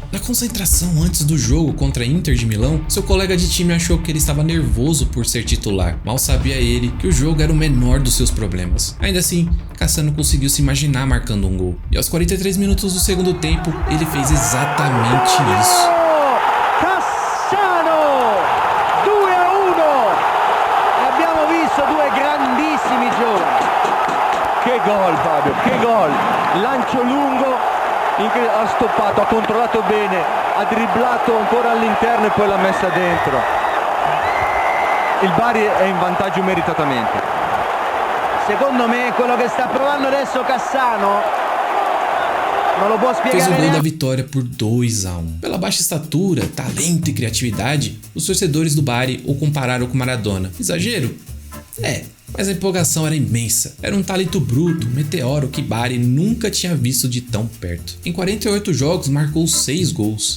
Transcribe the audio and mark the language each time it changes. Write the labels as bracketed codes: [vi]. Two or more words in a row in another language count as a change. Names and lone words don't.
[pt] Na concentração antes do jogo contra a Inter de Milão, seu colega de time achou que ele estava nervoso por ser titular. Mal sabia ele que o jogo era o menor dos seus problemas. Ainda assim, Cassano conseguiu se imaginar marcando um gol. E aos 43 minutos do segundo tempo, ele fez exatamente isso. [it] Che gol Fabio, che gol, lancio lungo, ha stoppato, ha controllato bene, ha dribblato ancora all'interno e poi l'ha messa dentro. Il Bari è in vantaggio meritatamente. Secondo me quello che sta provando adesso Cassano non lo può spiegare. [pt] Fez o gol da vitória por 2-1. Pela baixa estatura, talento e criatividade, os torcedores do Bari o compararam com Maradona. Exagero? Mas a empolgação era imensa. Era um talento bruto, um meteoro que Bari nunca tinha visto de tão perto. Em 48 jogos marcou 6 gols.